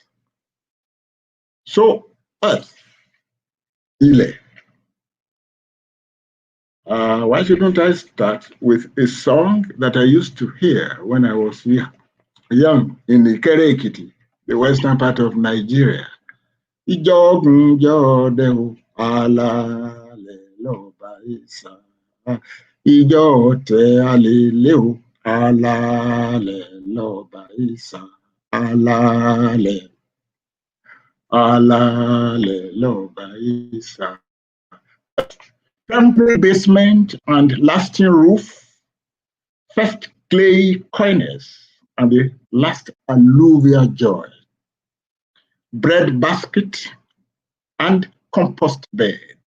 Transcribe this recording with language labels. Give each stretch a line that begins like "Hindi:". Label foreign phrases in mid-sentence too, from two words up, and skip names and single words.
English: So, earth, Ile. Why shouldn't I start with a song that I used to hear when I was young in Ikere-Ekiti, the western part of Nigeria?
Yoruba: Ijogun jode o, alale loba isa. Ijo te alele o, alale loba isa. Alale, alale loba isa.
English: Temporary basement and lasting roof, first clay coiners, and the last alluvial joy. Bread basket and compost bed.